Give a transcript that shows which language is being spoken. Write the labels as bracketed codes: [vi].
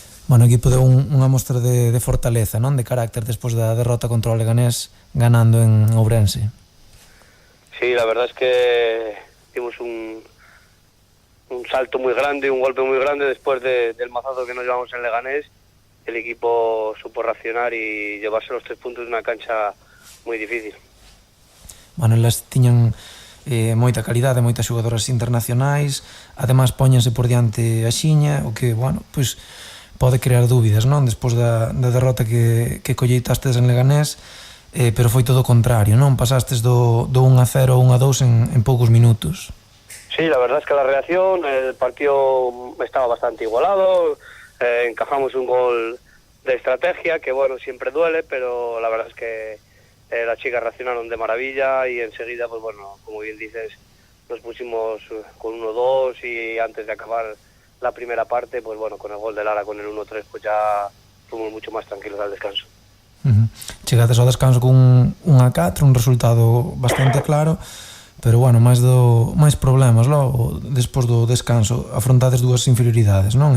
[gl] Bueno, o equipo deu unha mostra de fortaleza, non? De carácter despois da derrota contra o Leganés ganando en Ourense. [es] Sí, la verdad es que dimos un salto muy grande, un golpe muy grande después del mazazo que nos llevamos en Leganés. El equipo supo reaccionar y llevarse los 3 puntos de una cancha muy difícil. [gl] Bueno, elas tiñan moita calidade, moitas xogadoras internacionais, ademais póñense por diante a xiña, o que, bueno, pois pode crear dúbidas, non? Despois da derrota que colleitastes en Leganés, pero foi todo o contrario, non? Pasastes do 1-0 ao 1-2 en poucos minutos. [es] Sí, la verdad es que la reacción, el partido estaba bastante igualado, encajamos un gol de estrategia que, bueno, siempre duele, pero la verdad es que las chicas reaccionaron de maravilla y enseguida, pues bueno, como bien dices, nos pusimos con 1-2 y antes de acabar la primera parte, pues bueno, con el gol de Lara, con el 1-3, pues ya fuimos mucho más tranquilos al descanso. [gl] Chegates ao descanso con 1-4, un resultado bastante claro, pero bueno, máis problemas logo, despois do descanso, afrontades 2 inferioridades, non?